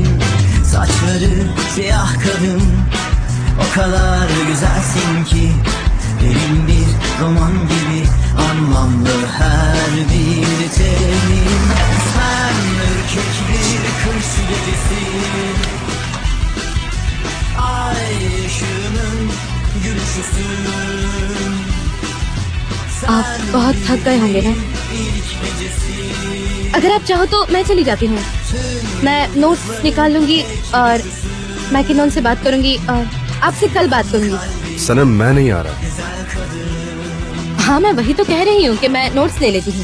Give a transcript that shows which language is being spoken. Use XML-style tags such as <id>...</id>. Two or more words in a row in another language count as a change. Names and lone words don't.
<tr>Saçları siyah kadın, o kadar güzelsin ki derin bir roman gibi anlamlı her bir terim. Sen ürkek bir kış gecesi, ay ışığının gülüşüsün.</tr> <hi>आप बहुत थक गए होंगे ना? अगर आप चाहो तो मैं चली जाती हूँ। मैं नोट्स निकाल लूंगी और मैकिनन से बात करूंगी और आपसे कल बात करूंगी। सनम मैं नहीं आ रहा। हाँ मैं वही तो कह रही हूँ कि मैं नोट्स ले लेती हूँ।</hi>